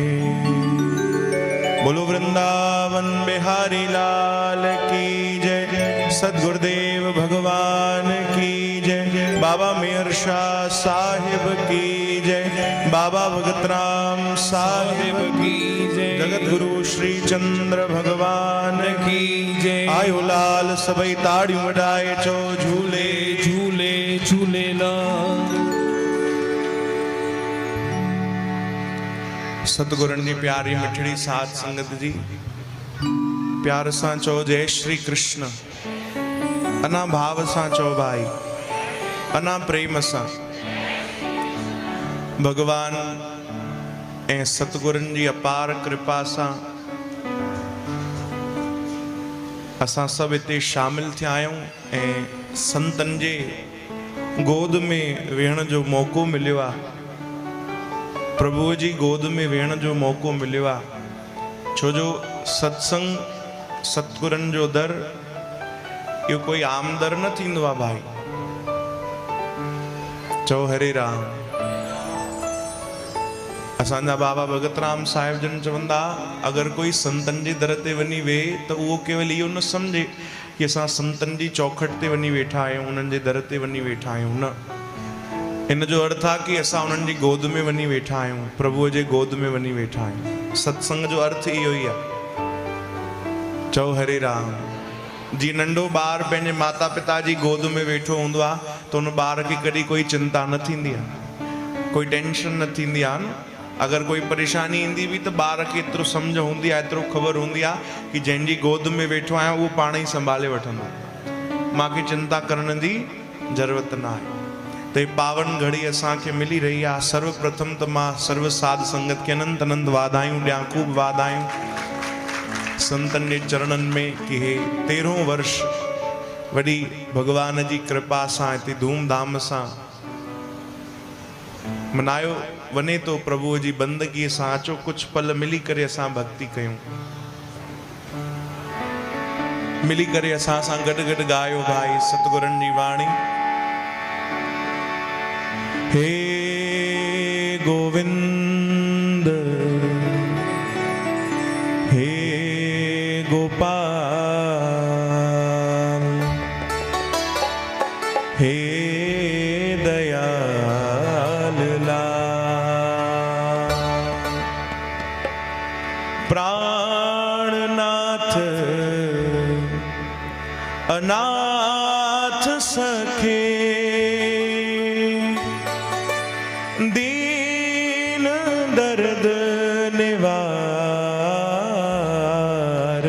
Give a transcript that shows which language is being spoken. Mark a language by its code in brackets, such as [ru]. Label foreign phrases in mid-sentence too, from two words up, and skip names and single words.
[hi] बोलो वृंदावन बिहारी लाल की जय, सद्गुरुदेव भगवान की जय, बाबा मेहर शाह साहिब की जय, बाबा भगतराम साहिब की जय, जगत गुरु श्री चंद्र भगवान की जय। [sd] आयो लाल सबई ताड़ियों वडाए चो झूले झूले झूलेला। सतगुरन जी प्यारी मिठड़ी साध संगत जी, प्यार सां चो जय श्री कृष्ण, अना भाव सां चो भाई, अना प्रेम सां। भगवान ऐं सतगुरन जी अपार कृपा सां असां सब इते शामिल थिया आहियूं ऐं संतन जे गोद में वेहण जो मौको मिलियो आहे। प्रभु जी गोद में वेहण जो मौको मिलियो आहे, छो जो सत्संग सतगुरन जो दर इहो कोई आम दर न थींदो आहे भाई। चओ हरे राम। असांजा बाबा भगतराम साहिब जन चवंदा, अगर कोई संतन जे दर ते वञी वेहे त उहो केवल इहो न सम्झे कि असां संतन जी चौखट ते वञी वेठा आहियूं, उन्हनि जे दर ते वञी वेठा आहियूं, न। इन जो अर्थ आहे कि असां उन्हनि जी गोद में वञी वेठा आहियूं, प्रभुअ जे गोद में वञी वेठा आहियूं। सत्संग जो अर्थ इहो ई आहे। चओ हरे राम। जीअं नंढो ॿार पंहिंजे माता पिता जी गोद में वेठो हूंदो आहे त उन ॿार खे कॾहिं कोई चिंता न थींदी आहे, कोई टेंशन न थींदी आहे न। अगर कोई परेशानी ईंदी बि त ॿार खे एतिरो सम्झ हूंदी आहे, एतिरो ख़बर हूंदी आहे कि जंहिंजी गोद में वेठो आहियां उहो पाण ई संभाले वठंदो, मूंखे चिंता करण जी ज़रूरत न आहे। त ही पावन घड़ी असांखे मिली रही आहे। सर्वप्रथम त मां सर्व साध संगत खे अनंत अनंत वाधायूं ॾियां, ख़ूब वाधायूं संतन जे चरणनि में कि हे 13हों वर्ष वॾी भगवान जी कृपा सां हिते धूमधाम सां मनायो वञे तो। प्रभुअ जी बंदगीअ सां अचो कुछ पल मिली करे असां भक्ति कयूं, मिली करे असां सां गॾु गॾु ॻायो भाई सतगुरन जी वाणी। [hi] हे गोविंद हे गोपाल हे दयाल लाल, प्राणनाथ अनाथ सखे, दीन दर्द निवार।